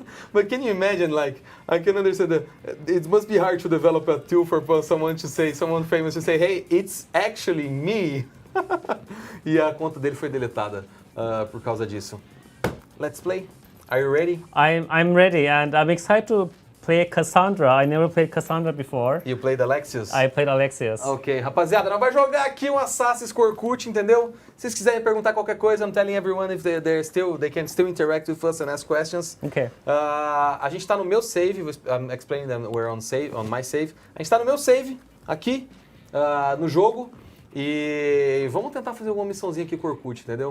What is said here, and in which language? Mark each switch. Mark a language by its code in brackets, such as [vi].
[en] But can you imagine, I can understand that it must be hard to develop a tool for someone famous to say, hey, it's actually me. [pt] E a conta dele foi deletada por causa disso. [en] Let's play. Are you ready? I'm ready, and I'm excited to play Cassandra. I never played Cassandra before. You played Alexios? I played Alexius. [pt] Ok, rapaziada, nós vamos jogar aqui um Assassin's Creed Orkut, entendeu? Se vocês quiserem perguntar qualquer coisa, [en] I'm telling everyone if they can still interact with us and ask questions. Okay. [pt] A gente tá no meu save, [en] I'm explaining them, we're on my save. [pt] A gente tá no meu save, aqui, no jogo. E vamos tentar fazer alguma missãozinha aqui com o Orkut, entendeu?